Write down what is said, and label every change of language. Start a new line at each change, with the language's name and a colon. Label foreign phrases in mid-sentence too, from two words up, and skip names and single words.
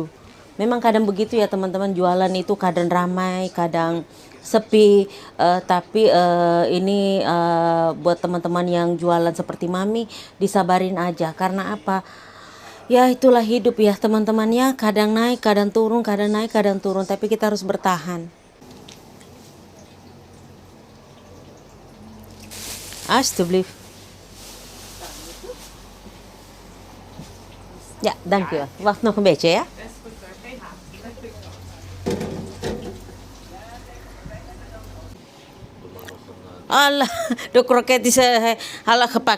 Indonesian: Memang kadang begitu ya teman-teman, jualan itu kadang ramai, kadang sepi, tapi ini buat teman-teman yang jualan seperti mami disabarin aja. Karena apa? Ya itulah hidup ya teman-teman ya, kadang naik, kadang turun, kadang naik, kadang turun, tapi kita harus bertahan.
Dutch: Alsjeblieft. Ja, dankjewel. Wacht nog een beetje ja. Allah, de kroket is halal gepakt.